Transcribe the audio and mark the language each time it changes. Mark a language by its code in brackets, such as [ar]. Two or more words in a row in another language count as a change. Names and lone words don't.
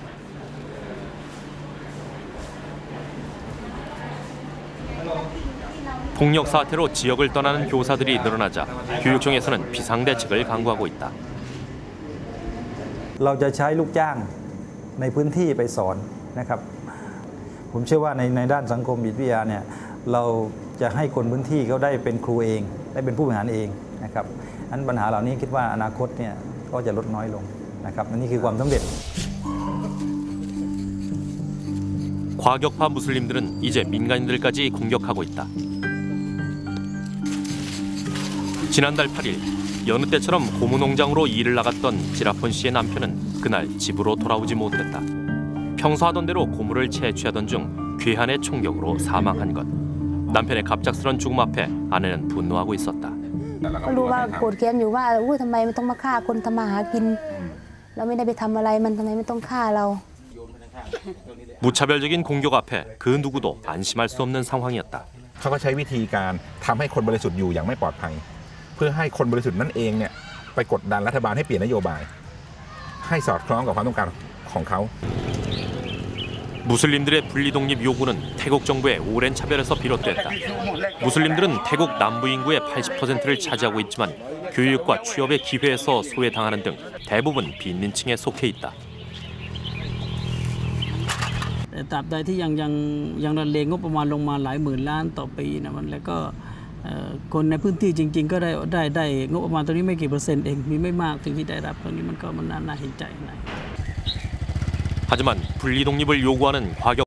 [ko] 폭력 사태로 지역을 떠나는 교사들이 늘어나자 교육청에서는 비상대책을 강구하고 있다. [th] เราจะใช้ลูกจ้างในพื้นที่ไปสอนนะครับผมเชื่อว่าในด้านสังคมวิทยาเนี่ยเราจะให้คนพื้นที่เขาได้เป็นครูเองได้เป็นผู้บริหารเองนะครับอันปัญหาเหล่านี้คิดว่าอนาคตเนี่ยก็จะลดน้อยลงนะครับนี่คือความสำเร็จ [ko] 과격파 무슬림들은 이제 민간인들까지 공격하고 있다. 지난달 8일 여느 때처럼 고무농장으로 일을 나갔던 지라폰 씨의 남편은 그날 집으로 돌아오지 못했다. 평소 하던 대로 고무를 채취하던 중 괴한의 총격으로 사망한 것. 남편의 갑작스런 죽음 앞에 아내는 분노하고 있었다. [th] ก็รู้ว่าโกรธแค้นอยู่ว่าทำไมมันต้องมาฆ่าคนทำมาหากินเราไม่ได้ไปทำอะไรมันทำไมไม่ต้องฆ่าเรา [ko] 무차별적인 공격 앞에 그 누구도 안심할 수 없는 상황이었다. [th] เขาก็ใช้วิธีการทำให้คนบริสุทธิ์อยู่อย่างไม่ปลอดภัยเพื่อให้คนบริสุทธิ์นั่นเองเนี่ยไปกดดันรัฐบาลให้เปลี่ยนนโยบายให้สอดคล้องกับความต้องการของเขา [ko] 무슬림들의 분리독립 요구는 태국 정부의 오랜 차별에서 비롯됐다. 무슬림들은 태국 남부 인구의 80%를 차지하고 있지만 교육과 취업의 기회에서 소외당하는 등 대부분 빈민층에 속해 있다. [th] แต่ตราบใดที่ยังระเลงงบประมาณลงมาหลายหมื่นล้านต่อปีนะมันแล้วก็คนในพื้นที่จริงๆก็ได้งบประมาณตรงนี้ไม่กี่เปอร์เซ็นต์เองมีไม่มากถึงที่ได้รับตรงนี้มันน่าเห็นใจนะ [ko] 하지만 분리독립을 요구하는 과격